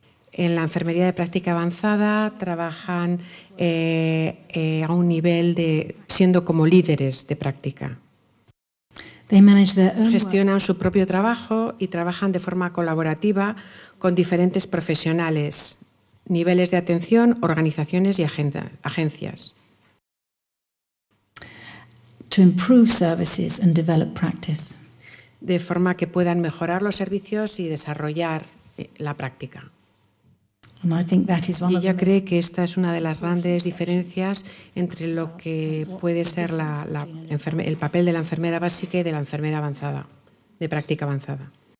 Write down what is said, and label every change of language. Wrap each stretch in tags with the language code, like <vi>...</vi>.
<es>En la enfermería de práctica avanzada trabajan a un nivel de siendo como líderes de práctica. Gestionan su propio trabajo y trabajan de forma colaborativa con diferentes profesionales, niveles de atención, organizaciones y agencias.</es> <en>To improve services and develop practice.</en> <es>De forma que puedan mejorar los servicios y desarrollar la práctica. Y ella cree que esta es una de las grandes diferencias entre lo que puede ser el papel de la enfermera básica y de la enfermera avanzada, de práctica avanzada.</es>